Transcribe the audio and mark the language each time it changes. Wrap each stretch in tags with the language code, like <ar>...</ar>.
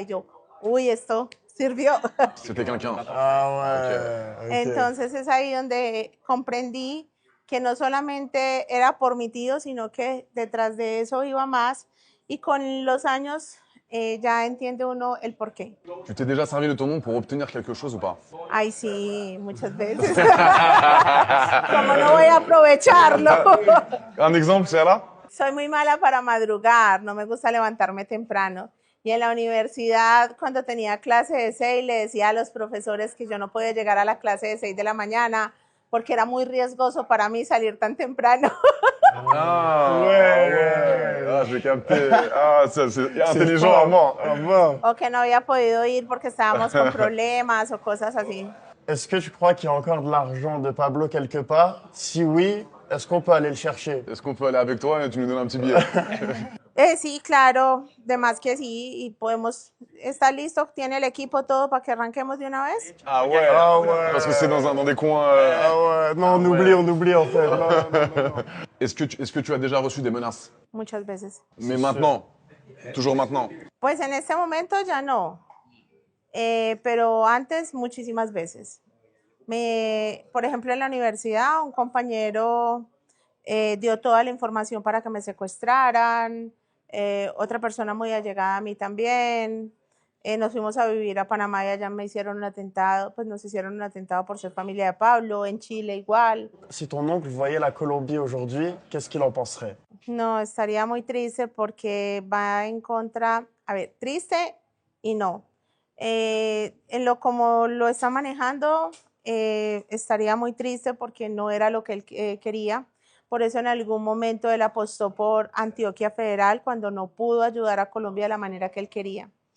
<es>Y yo, uy, esto sirvió.</es> <fr>C'était quelqu'un. Ah ouais. Ok.</fr> <es>Entonces es ahí donde comprendí que no solamente era por mi tío, sino que detrás de eso iba más. Y con los años ya entiende uno el porqué.</es> <fr>Tu t'es déjà servi de ton nom pour obtenir quelque chose ou pas?</fr> <es>Ay, sí, muchas veces. ¿Cómo no voy a aprovecharlo?</es> <fr>Un exemple, c'est là?</fr> <es>Soy muy mala para madrugar, no me gusta levantarme temprano. Y en la universidad, cuando tenía clase de 6, le decía a los profesores que yo no podía llegar a la clase de 6 de la mañana porque era muy riesgoso para mí salir tan temprano. Ah</es> <fr>ouais. Ah, j'ai capté. Ah, c'est intelligent à mort. Ah bon.</fr> <es>O que no había podido ir porque estábamos con problemas o cosas así.</es> <fr>Est-ce que tu crois qu'il y a encore de l'argent de Pablo quelque part? Si oui, est-ce qu'on peut aller le chercher? Est-ce qu'on peut aller avec toi et tu nous donnes un petit billet?</fr> <es>Sí, claro, de más que sí, y podemos, ¿está listo? ¿Tiene el equipo todo para que arranquemos de una vez?</es> <fr>Ah ouais. Ah ouais. Parce que c'est dans des coins. Ah ouais. Non, on oublie en fait. Non, non, non. Est-ce que tu as déjà reçu des menaces?</fr> <es>Muchas veces.</es> <fr>Mais maintenant, toujours maintenant.</fr> <es>Pues en este momento ya no, pero antes muchísimas veces. Por ejemplo, en la universidad un compañero dio toda la información para que me secuestraran, otra persona muy allegada a mí también. Nos fuimos a vivir a Panamá y allá me hicieron un atentado, pues nos hicieron un atentado por ser familia de Pablo, en Chile igual.</es> <fr>Si ton oncle voyait la Colombie aujourd'hui, qu'est-ce qu'il en penserait?</fr> <es>No, estaría muy triste porque va en contra, a ver, triste y no. En lo como lo está manejando, estaría muy triste porque no era lo que él quería. Por eso en algún momento él apostó por Antioquia Federal cuando no pudo ayudar a Colombia de la manera que él quería.</es>